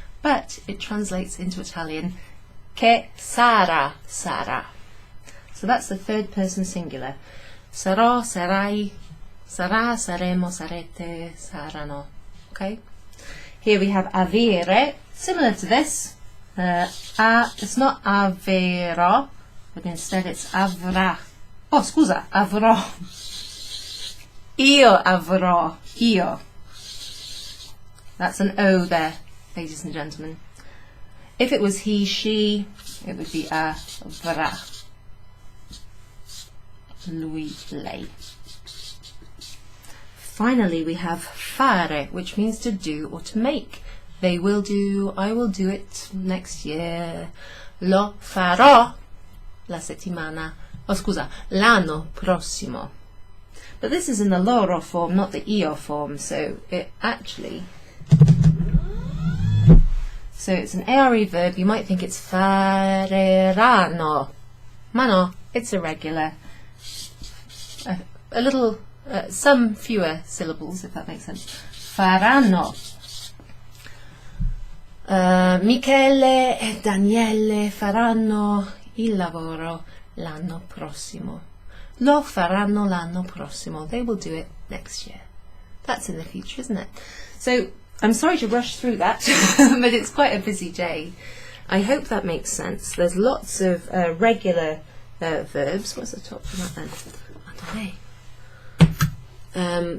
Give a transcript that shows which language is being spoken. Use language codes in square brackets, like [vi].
[en] But it translates into Italian [it] che sarà, sarà. [en] So that's the third person singular. [it] Sarò, sarai, sarà, saremo, sarete, saranno. [en] Okay? Here we have avere, similar to this. It's not avero, but instead it's avrà. [it] Oh, scusa, avrò. Io avrò. Io. [en] That's an O there, ladies and gentlemen. If it was he, she, it would be avrà. [it] Lui, lei. [en] Finally, we have fare, which means to do or to make. They will do, I will do it next year. [it] Lo farò la settimana, oh scusa, l'anno prossimo. [en] But this is in the loro form, not the io form, so it actually, so it's an ARE verb. You might think it's fareranno, [it] ma no, [en] it's irregular. A little, some fewer syllables, if that makes sense. [it] Faranno. Michele e Daniele faranno il lavoro l'anno prossimo. Lo faranno l'anno prossimo. [en] They will do it next year. That's in the future, isn't it? So, I'm sorry to rush through that, but it's quite a busy day. I hope that makes sense. There's lots of regular verbs. What's the top from that then?